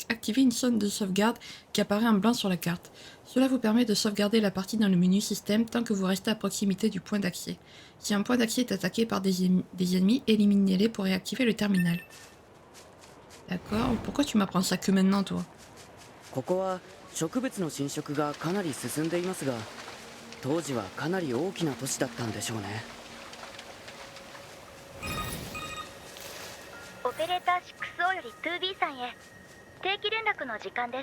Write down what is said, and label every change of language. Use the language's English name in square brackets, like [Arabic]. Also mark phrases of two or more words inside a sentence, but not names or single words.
[French] Activez une zone de sauvegarde qui apparaît en blanc sur la carte. Cela vous permet de sauvegarder la partie dans le menu système tant que vous restez à proximité du point d'accès. Si un point d'accès est attaqué par des ennemis, éliminez-les pour réactiver le terminal. D'accord. Pourquoi tu m'apprends ça que maintenant, toi? [Japanese] ここは植物の侵食がかなり進んでいますが、当時はかなり大きな都市だったんでしょうね。オペレーター 6O より 2B さんへ定期連絡の時間です。